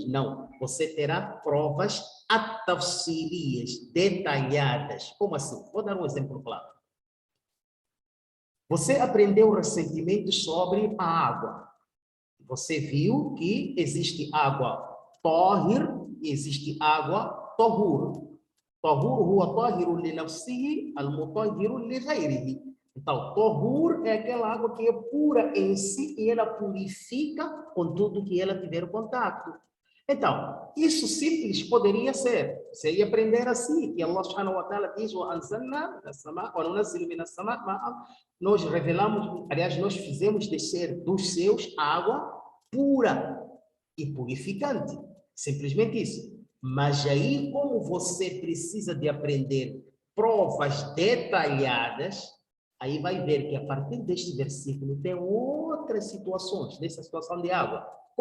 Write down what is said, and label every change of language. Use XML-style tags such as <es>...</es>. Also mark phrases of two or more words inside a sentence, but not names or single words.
<pt>Não, você terá provas atafsilias, detalhadas. Como assim? Vou dar um exemplo claro. Você aprendeu recentemente sobre a água. Você viu que existe água tahir e existe água tahur.</pt> <ar>طهور هو طاهر لنفسه, المطهر لغيره.</ar> <pt>Então, tahur é aquela água que é pura em si e ela purifica com tudo que ela tiver contato. Então, isso simples poderia ser. Você ia aprender assim, que Allah</pt> <ar>سبحانه وتعالى</ar> <pt>diz: nós revelamos, aliás, nós fizemos descer dos céus água pura e purificante. Simplesmente isso. Mas aí, como você precisa de aprender provas detalhadas, aí vai ver que a partir deste versículo tem outras situações, nessa situação de água.</pt>